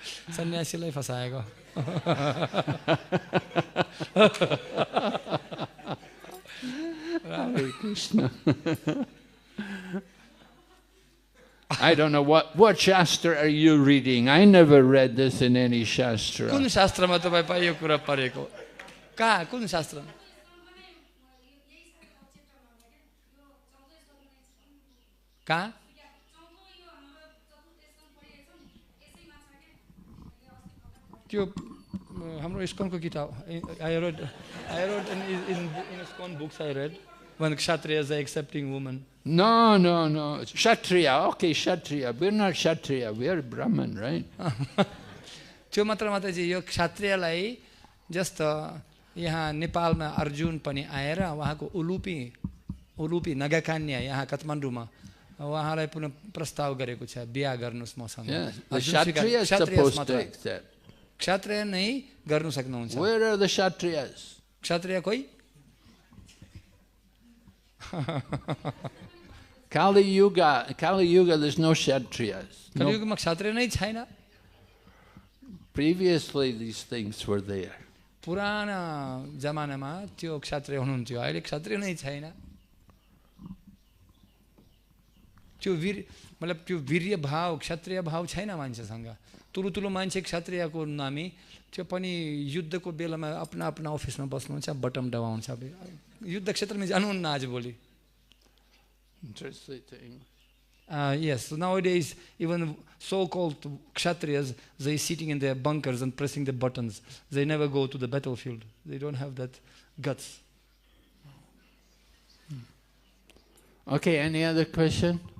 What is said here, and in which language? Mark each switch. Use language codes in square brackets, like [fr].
[ne] सन्यासीलाई फसाएको [en] Hare Krishna. I don't know what Shastra are you reading? I never read this in any Shastra. [ne] कुन शास्त्रमा तपाईँ पाइ यो कुरा परेको कहाँ कुन शास्त्र कहाँ त्यो हाम्रो इस्कनको किताब [en] I wrote in ISKCON books I read when Kshatriyas are accepting women. No. Kshatriya. Okay, Kshatriya. We're not Kshatriya. We're Brahman, right? [ne] त्यो मात्र चाहिँ यो क्षत्रियलाई जस्तो यहाँ नेपालमा अर्जुन पनि आएर उहाँको उलुपी नगाकन्या यहाँ काठमाडौँमा उहाँलाई पुनः प्रस्ताव गरेको छ बिहा गर्नुस् मसँग [en] The Kshatriya is supposed to accept. [ne] क्षत्रिय नै गर्नु सक्नुहुन्छ [en] Where are the Kshatriyas? [ne] क्षत्रिय कोही [en] Kali Yuga, there's no Kshatriyas. No. [ne] कलियुगमा क्षत्रिय नै छैन [en] Previously these things were there. [ne] पुराना जमानामा त्यो क्षत्रिय हुनुहुन्थ्यो अहिले क्षत्रिय नै छैन त्यो मतलब त्यो वीर्य भाव क्षत्रिय भाव छैन मान्छेसँग ठुलो मान्छे क्षत्रियको नामी त्यो पनि युद्धको बेलामा आफ्ना अफिसमा बस्नुहुन्छ बटम दबाउँछ युद्ध क्षेत्रमा जानुहुन्न आजभोलि [en] Translating. Yes, so nowadays even so-called Kshatriyas, they sitting in their bunkers and pressing the buttons. They never go to the battlefield. They don't have that guts. Okay, any other question?